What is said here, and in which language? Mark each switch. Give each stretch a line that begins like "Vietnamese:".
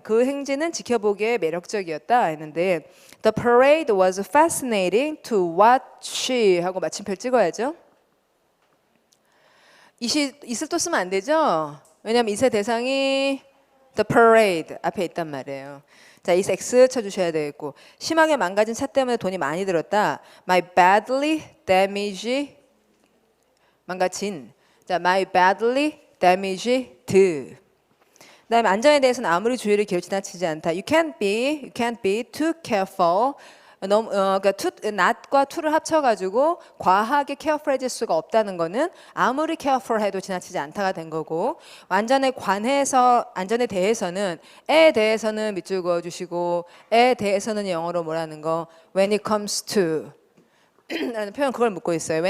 Korean: 그 행진은 지켜보기에 매력적이었다 했는데
English: The parade was fascinating to watch 하고 마침표 찍어야죠.
Korean: 이슬 또 쓰면 안 되죠? 왜냐하면 이세 대상이 The parade 앞에 있단 말이에요. 자, 이 X 쳐주셔야 되겠고 심하게 망가진 차 때문에 돈이 많이 들었다.
English: My badly damaged
Korean: 망가진.
English: 자, my badly damaged.
Korean: 그다음에 안전에 대해서는 아무리 주의를 기울여 지나치지 않다.
English: You can't be too careful.
Korean: 너무 그러니까 not과 to를 합쳐가지고 과하게 careful해질 수가 없다는 거는 아무리 careful해도 지나치지 않다가 된 거고 안전에 대해서는 에 대해서는 밑줄 그어주시고 에 대해서는 영어로 뭐라는 거
English: when it comes to
Korean: 라는 표현 그걸 묻고 있어요.